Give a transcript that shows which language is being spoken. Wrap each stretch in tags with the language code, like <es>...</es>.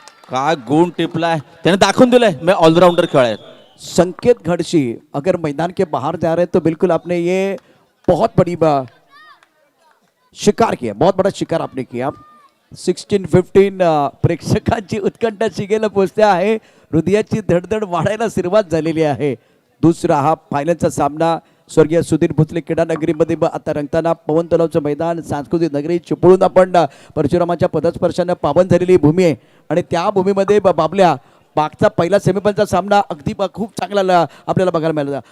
<mr>काय गुण टिपलाय त्याने, दाखवून दिलंय मैं ऑलराउंडर खेळाय.</mr> <hi>संकेत घड़शी अगर मैदान के बाहर जा रहे हैं तो बिल्कुल आपने ये बहुत बड़ी शिकार किया, बहुत बड़ा शिकार आपने किया.</hi> <mr>16-15 प्रेक्षकांची उत्कंठा शिगेला पोचते आहे, हृदयाची धडधड वाढायला सुरुवात झालेली आहे. दुसरा हा फायनलचा सामना स्वर्गीय सुधीर भोसले क्रीडा नगरीमध्ये आता रंगताना, पवन तलावचं मैदान, सांस्कृतिक नगरी चिपळूण आपण परशुरामाच्या पदस्पर्शानं पावन झालेली भूमी आहे आणि त्या भूमीमध्ये बाबल्या मागचा पहिला सेमीफायनलचा सामना अगदी खूप चांगला आपल्याला बघायला मिळाला.</mr>